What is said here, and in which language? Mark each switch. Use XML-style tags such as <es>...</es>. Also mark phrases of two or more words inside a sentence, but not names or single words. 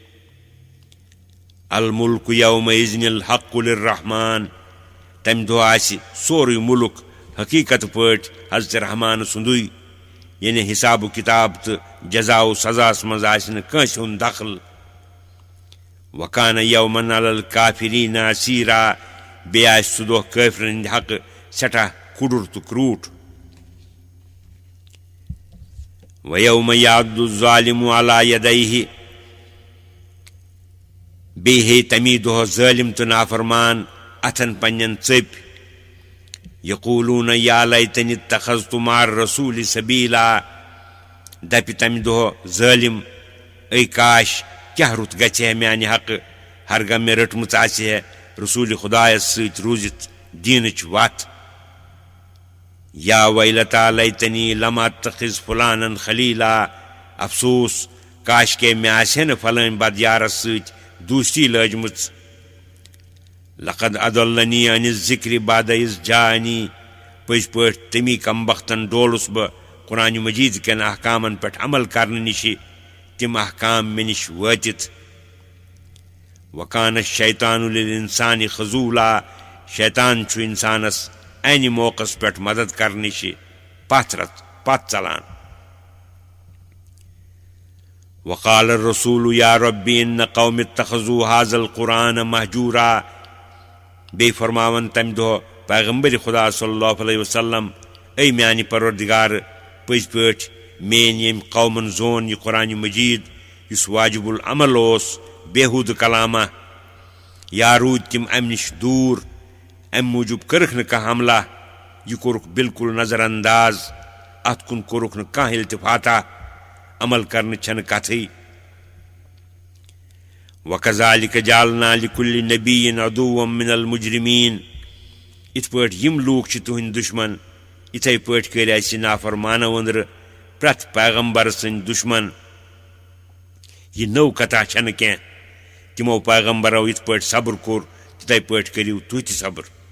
<ar>الملک یومئذ الحق للرحمان</ar> <ks>تمہِ دۄہ آسہِ سورُے مُلک حقیٖقت پٲٹھۍ حضرت رحمان سُنٛدُے یعنی حساب و کِتاب تہٕ جزا و سزاہس منٛز آسہِ نہٕ کٲنٛسہِ ہُنٛد دخل</ks> <ar>وکانہ یومن علی الکافریٖنَ عسیٖرا</ar> <ks>بیٚیہِ آسہِ سُہ دۄہ کٲفرن ہٕنٛدِ حقہٕ سٮ۪ٹھاہ کُڑُر تہٕ کرٛوٗٹھ</ks> <ar>وَیَوْمَ یعضُ الظالِمُ علی یدیہ</ar> <ks>بیٚیہِ ہیٚیہِ تمی دۄہ ظٲلِم تہٕ نافرمان اتھن پنٛنٮ۪ن ژٔپۍ</ks> <ar>یقوٗلوٗنَ یا لیتنی اتخذتُ مع الرسوٗلِ سبیٖلا</ar> <ks>دپہِ تمہِ دۄہ ظٲلِم اے کاش کیٛاہ رُت گژھِ ہے میانہِ حقہٕ ہرگاہ مےٚ رٔٹمٕژ آسہِ ہے رسوٗلِ خۄدایس سۭتۍ روٗزِتھ دیٖنٕچ وتھ</ks> <ar>یا ویلتا لیتنی لم اتخذ فُلانن خلیٖلا</ar> <ks>افسوس کاش کے مےٚ آسہِ ہے نہٕ فلٲنۍ بدیارس سۭتۍ دوستی لٲجمٕژ</ks> <ar>لقد اضلنی عن الذکر بعد اذ جاءنی</ar> <ks>پٔزۍ پٲٹھۍ تمی کمبختن ڈولُس بہٕ قرآنہِ مجیٖد کٮ۪ن احکامن پٮ۪ٹھ عمل کرنہٕ نِشہِ تِم احکام مےٚ نِش وٲتِتھ</ks> <ar>وکانہ الشیطانُ للانسانِ خذوٗلا</ar> <ks>شیطان چھُ انسانس انہِ موقعس پٮ۪ٹھ مدد کرنہٕ نِشہِ پتھ ژلان</ks> <ar>وقال الرسوٗل یا ربی ان قومِ اتخذوا هذا القرآن مہجوٗرا</ar> <ks>بیٚیہِ فرماون تمہِ دۄہ پیغمبرِ خۄدا</ks> <ar>صلی اللہ علیہ وسلم</ar> <ks>اے میانہِ پروردگارٕ پٔزۍ پٲٹھۍ میٲنۍ ییٚمۍ قومن زون یہِ قرآنہِ مجیٖد یُس واجب العمل اوس بےحوٗدٕ کلامہ یا روٗدۍ تِم امہِ نِش دوٗر امہِ موٗجوٗب کٔرٕکھ نہٕ کانٛہہ عملہ یہِ کوٚرُکھ بالکُل نظر انداز اتھ کُن کوٚرُکھ نہٕ کانٛہہ التفاطہ عمل کرنٕچ چھنہٕ کتھٕے</ks> <ar>وکذالِکَ جعلنا لِکُلِّ نبیٍّ عدوًّا من المجرمین</ar> <ks>یِتھ پٲٹھۍ یِم لوٗکھ چھِ تُہنٛدۍ دُشمن یِتھے پٲٹھۍ کٔرۍ اسہِ نافرمانو أنٛدرٕ پرٛٮ۪تھ پیغمبر سٕنٛدۍ دُشمن یہِ نٔو کتھا چھنہٕ کینٛہہ تِمو پیغمبرو یِتھ پٲٹھۍ صبر کوٚر تِتھے پٲٹھۍ کٔرِو تُہۍ تہِ صبر</ks>